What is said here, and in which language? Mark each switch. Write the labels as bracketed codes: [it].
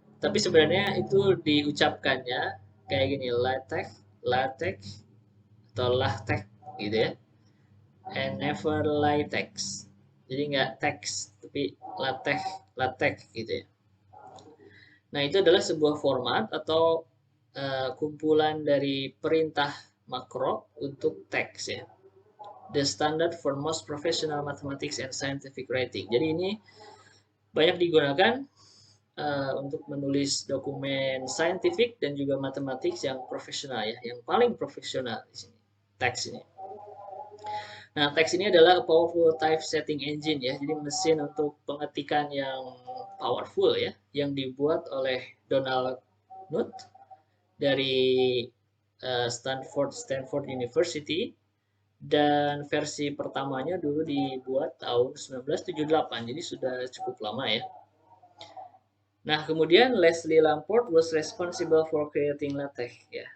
[id] Tapi sebenarnya itu diucapkannya kayak gini, LaTeX, LaTeX atau LaTeX gitu ya. [en] And never LaTeX. [id] Jadi nggak text, tapi LaTeX, LaTeX gitu ya. Nah, itu adalah sebuah format atau kumpulan dari perintah makro untuk teks ya. [en] The standard for most professional mathematics and scientific writing. [id] Jadi ini banyak digunakan untuk menulis dokumen scientific dan juga matematik yang profesional ya, yang paling profesional di sini. Teks ini. Nah, teks ini adalah [en] powerful typesetting engine [id] ya, jadi mesin untuk pengetikan yang powerful ya, yang dibuat oleh Donald Knuth dari Stanford University, dan versi pertamanya dulu dibuat tahun 1978, jadi sudah cukup lama ya. Nah, kemudian [en] Leslie Lamport was responsible for creating LaTeX [id] ya.